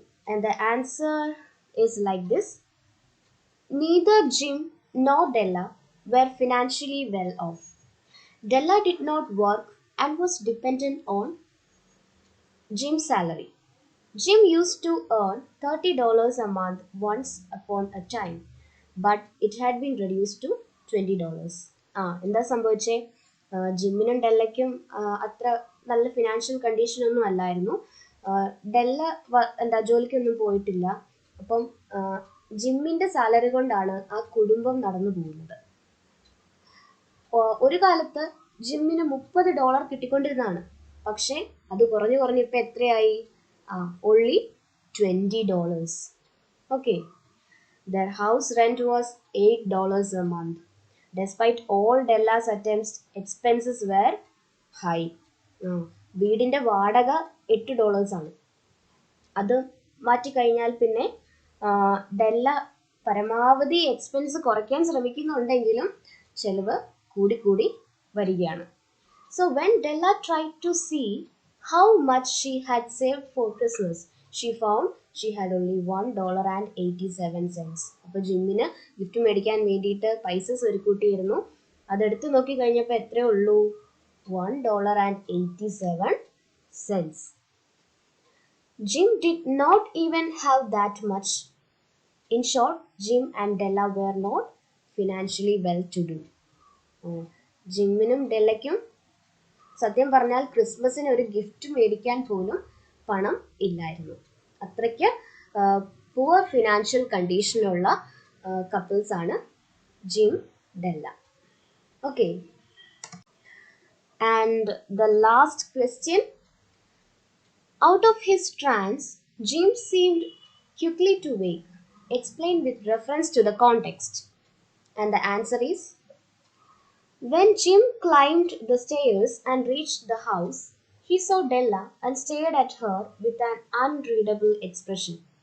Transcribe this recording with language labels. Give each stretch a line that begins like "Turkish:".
English: And the answer is like this. Neither Jim nor Della were financially well off. Della did not work and was dependent on Jim's salary. Jim used to earn $30 a month once upon a time, but it had been reduced to $20.
Malayalam: എന്താ സംഭവിച്ചേ? ജിമ്മിനും ഡെല്ലയ്ക്കും അത്ര നല്ല financial കണ്ടീഷനൊന്നും അല്ലായിരുന്നു. ഡെല്ല ജോലിക്കൊന്നും പോയിട്ടില്ല. അപ്പം ജിമ്മിൻ്റെ salary കൊണ്ടാണ് ആ കുടുംബം നടന്നു പോകുന്നത്. ഒരു കാലത്ത് ജിമ്മിന് $30 കിട്ടിക്കൊണ്ടിരുന്നതാണ്. പക്ഷേ അത് കുറഞ്ഞ് ഇപ്പം എത്രയായി?
English: only $20. Okay. Their house rent was $8 a month. Despite all Della's attempts, expenses were high.
Malayalam: വീടിൻ്റെ വാടക $8 ആണ്. അത് മാറ്റിക്കഴിഞ്ഞാൽ പിന്നെ ഡെല്ല പരമാവധി എക്സ്പെൻസ് കുറയ്ക്കാൻ ശ്രമിക്കുന്നുണ്ടെങ്കിലും ചെലവ് കൂടി വരികയാണ്.
English: So when Della tried to see how much she had saved for Christmas, she found she had only $1.87.
Malayalam: അപ്പോൾ ജിമ്മിന് ഗിഫ്റ്റ് മേടിക്കാൻ വേണ്ടിയിട്ട് പൈസ സ്വരുക്കൂട്ടിയിരുന്നു. അതെടുത്ത് നോക്കി കഴിഞ്ഞപ്പോൾ എത്രയേ ഉള്ളൂ? $1.87.
English: Jim did not even have that much. In short, Jim and Della were not financially well to do.
Malayalam: ജിമ്മിനും ഡെല്ലയ്ക്കും സത്യം പറഞ്ഞാൽ ക്രിസ്മസിന് ഒരു ഗിഫ്റ്റ് മേടിക്കാൻ പോലും പണം ഇല്ലായിരുന്നു. അത്രയ്ക്ക് പുവർ ഫിനാൻഷ്യൽ കണ്ടീഷനുള്ള കപ്പിൾസ് ആണ് gym, Della. Okay.
English: And the last question. Out of his trance, Jim seemed quickly to wake. Explain with reference to the context. And the answer is, when Jim climbed the stairs and reached the house, he saw Della and stared at her with an unreadable expression.